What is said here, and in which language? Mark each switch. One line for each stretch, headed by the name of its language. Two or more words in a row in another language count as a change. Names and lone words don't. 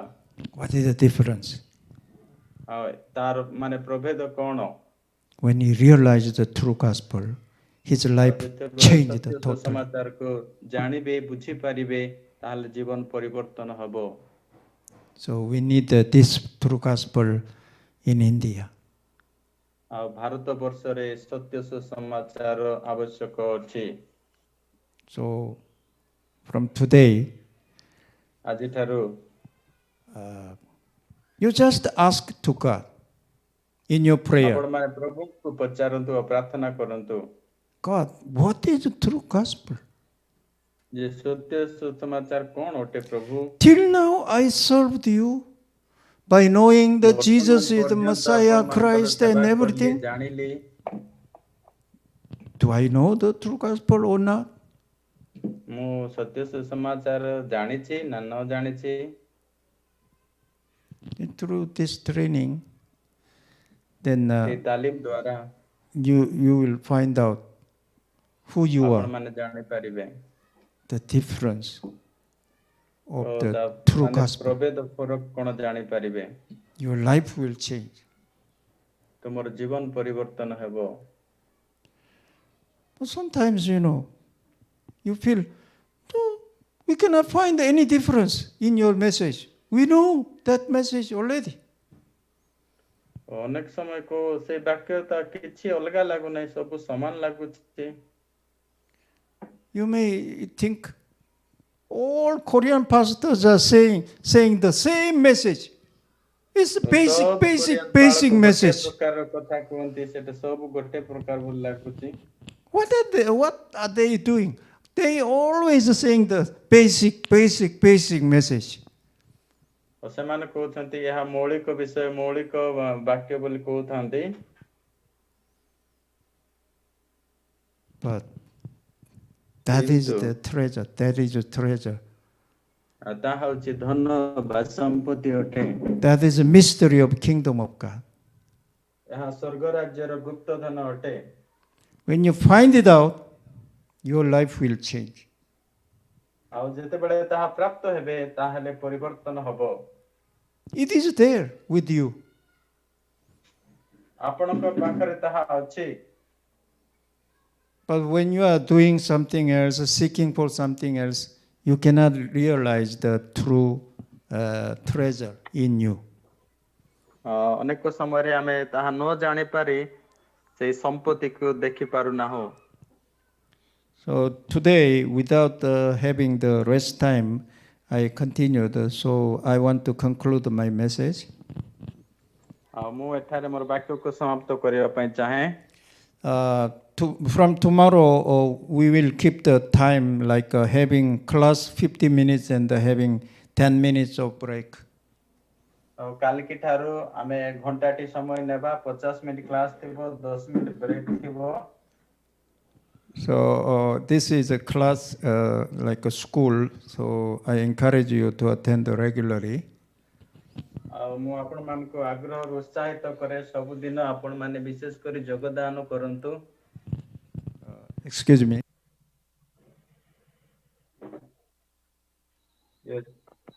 English: What is the difference?
Odia: ଆଉ ତାର ମାନେ ପ୍ରଭେଦ କଣ
English: When he realized the true gospel, his life changed totally.
Odia: ସମାଚାରକୁ ଜାଣିବେ ବୁଝିପାରିବେ ତାହେଲେ ଜୀବନ ପରିବର୍ତ୍ତନ ହବ
English: So we need this true gospel in India.
Odia: ଆଉ ଭାରତ ବର୍ଷରେ ସତ୍ୟ ସୁସମାଚାର ଆବଶ୍ୟକ ଅଛି
English: So from today,
Odia: ଆଜିଠାରୁ
English: you just ask to God in your prayer,
Odia: ଆପଣମାନେ ପ୍ରଭୁଙ୍କୁ ପଚାରନ୍ତୁ ଆଉ ପ୍ରାର୍ଥନା କରନ୍ତୁ
English: God, what is the true gospel?
Odia: ଯେ ସତ୍ୟ ସୁସମାଚାର କଣ ଅଟେ ପ୍ରଭୁ
English: Till now I served you by knowing that Jesus is the Messiah, Christ and everything.
Odia: ଜାଣିଲି
English: Do I know the true gospel or not?
Odia: ମୁଁ ସତ୍ୟ ସୁସମାଚାର ଜାଣିଛି ନା ନ ଜାଣିଛି
English: Through this training, then
Odia: ଏ ତାଲିମ ଦ୍ୱାରା
English: you will find out who you
Odia: ଆପଣ
English: are,
Odia: ମାନେ ଜାଣିପାରିବେ।
English: the difference of
Odia: ଓ
English: the
Odia: ତା
English: true
Odia: ମାନେ
English: gospel.
Odia: ପ୍ରଭେଦ ଫରକ କଣ ଜାଣିପାରିବେ।
English: Your life will change.
Odia: ତୁମର ଜୀବନ ପରିବର୍ତ୍ତନ ହେବ।
English: But sometimes, you feel, "Oh, we cannot find any difference in your message. We know that message already."
Odia: ଅନେକ ସମୟକୁ ସେଇ ବାକ୍ୟ ତା କିଛି ଅଲଗା ଲାଗୁନାହିଁ, ସବୁ ସମାନ ଲାଗୁଛି।
English: You may think all Korean pastors are saying the same message. It's a
Odia: ସବୁ
English: basic
Odia: ପାଳକ ଗୋଟେ
English: message.
Odia: ପ୍ରକାରର କଥା କୁହନ୍ତି, ସେଟା ସବୁ ଗୋଟେ ପ୍ରକାର ଭଳି ଲାଗୁଛି।
English: What are they doing? They always saying the basic message.
Odia: ଓ ସେମାନେ କହୁଛନ୍ତି ଏହା ମୌଳିକ ବିଷୟ, ମୌଳିକ ବାକ୍ୟ ବୋଲି କହୁଥାନ୍ତି।
English: But that is
Odia: କିନ୍ତୁ
English: the treasure. That is a treasure.
Odia: ତାହା ହେଉଛି ଧନ ବା ସମ୍ପତ୍ତି ଅଟେ।
English: That is a mystery of kingdom of God.
Odia: ଏହା ସ୍ୱର୍ଗ ରାଜ୍ୟର ଗୁପ୍ତ ଧନ ଅଟେ।
English: When you find it out, your life will change.
Odia: ଆଉ ଯେତେବେଳେ ତାହା ପ୍ରାପ୍ତ ହେବେ ତାହେଲେ ପରିବର୍ତ୍ତନ ହବ।
English: It is there with you.
Odia: ଆପଣଙ୍କ ପାଖରେ ତାହା ଅଛି।
English: But when you are doing something else, seeking for something else, you cannot realize the true treasure in you.
Odia: ଅନେକ ସମୟରେ ଆମେ ତାହା ନ ଜାଣିପାରି ସେଇ ସମ୍ପତ୍ତିକୁ ଦେଖି ପାରୁନାହୁଁ।
English: So today, without having the rest time, I continued. So I want to conclude my message.
Odia: ମୁଁ ଏଠାରେ ମୋର ବାକ୍ୟକୁ ସମାପ୍ତ କରିବା ପାଇଁ ଚାହେଁ।
English: From tomorrow, we will keep the time like having class 50 minutes and having 10 minutes of break.
Odia: ଆଉ କାଲିକି ଠାରୁ ଆମେ ଘଣ୍ଟାଟି ସମୟ ନେବା, 50 ମିନିଟ କ୍ଲାସ ଥିବ, 10 ମିନିଟ ବ୍ରେକ୍ ଥିବ।
English: So this is a class like a school. So I encourage you to attend regularly.
Odia: ଆଉ ମୁଁ ଆପଣମାନଙ୍କୁ ଆଗ୍ରହରୁ ଉତ୍ସାହିତ କରେ, ସବୁଦିନ ଆପଣମାନେ ବିଶେଷ କରି ଯୋଗଦାନ କରନ୍ତୁ।
English: Excuse me. Yes.